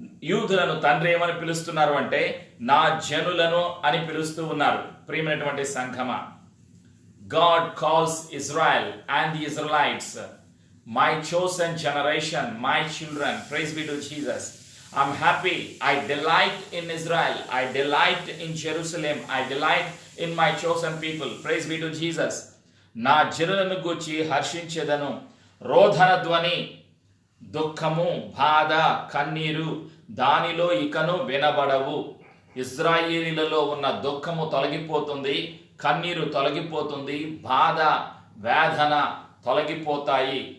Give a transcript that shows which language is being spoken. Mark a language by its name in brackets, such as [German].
[Telugu] యూదులను తండ్రి ఏమని పిలుస్తున్నారు అంటే నా జనులను అని పిలుస్తూ ఉన్నారు. ప్రియమైనటువంటి సంఘమా, [English] God calls Israel and the Israelites my chosen generation, my children. Praise be to Jesus. I'm happy. I delight in Israel. I delight in Jerusalem. I delight in my chosen people. Praise be to Jesus. [Telugu] నా జనులను గూర్చి హర్షించెదను. రోదన ధ్వని, దుఃఖము, బాధ, కన్నీరు దానిలో ఇకను వినబడవు. ఇజ్రాయేలీలలో ఉన్న దుఃఖము తొలగిపోతుంది, కన్నీరు తొలగిపోతుంది, బాధ, వేదన తొలగిపోతాయి.